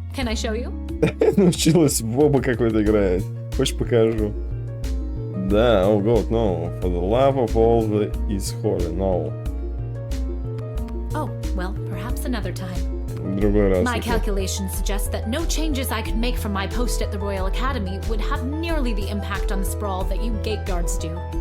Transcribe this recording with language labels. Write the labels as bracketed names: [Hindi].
[English] Can I show you? [Russian] Научилась в оба какой-то играть. Хочешь, покажу? Да, [English] oh god, no. For the love of all that is holy, no. Oh, well, perhaps another time. [Russian] Другой раз. [English] My calculations suggest that no changes I could make from my post at the Royal Academy would have nearly the impact on the sprawl that you gate guards do.